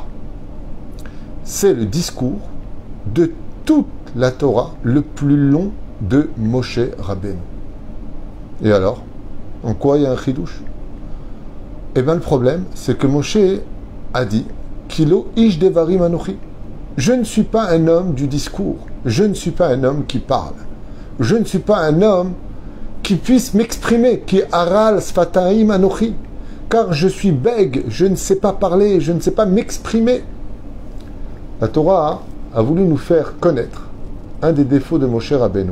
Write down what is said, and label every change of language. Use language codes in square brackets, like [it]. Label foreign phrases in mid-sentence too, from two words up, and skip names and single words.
[fr] C'est le discours de toute la Torah le plus long de Moshe Rabbeinu. Et alors, en quoi il y a un chidouche? Eh bien, le problème, c'est que Moshe a dit [he] כי לא איש דברים אנכי. [fr] Je ne suis pas un homme du discours. Je ne suis pas un homme qui parle. Je ne suis pas un homme qui puisse m'exprimer, qui [he] ערל שפתיים אנכי. [fr] Car je suis bègue, je ne sais pas parler, je ne sais pas m'exprimer. La Torah a voulu nous faire connaître un des défauts de Moshe Rabbeinu.